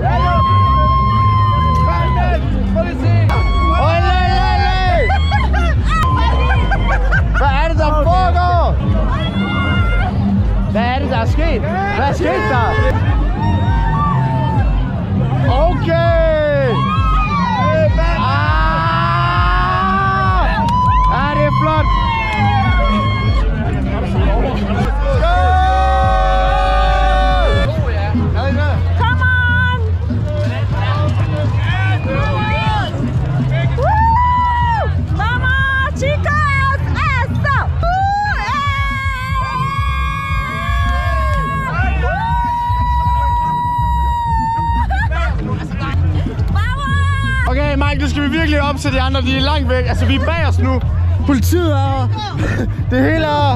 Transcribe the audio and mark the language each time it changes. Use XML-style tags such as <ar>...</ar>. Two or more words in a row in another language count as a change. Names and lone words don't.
<da>Hvad er det, der foregår? Hvad er det, der er sket? Hvad er sket der? Okay! Det er flot!</da> <en>Come on! Woo!</en> <es>Mama, chicas, eso!</es> <da>Okay, Mike, nu skal vi virkelig op til de andre. De er langt væk. Altså, vi er bag os nu. Politiet er her. Det hele er...</da>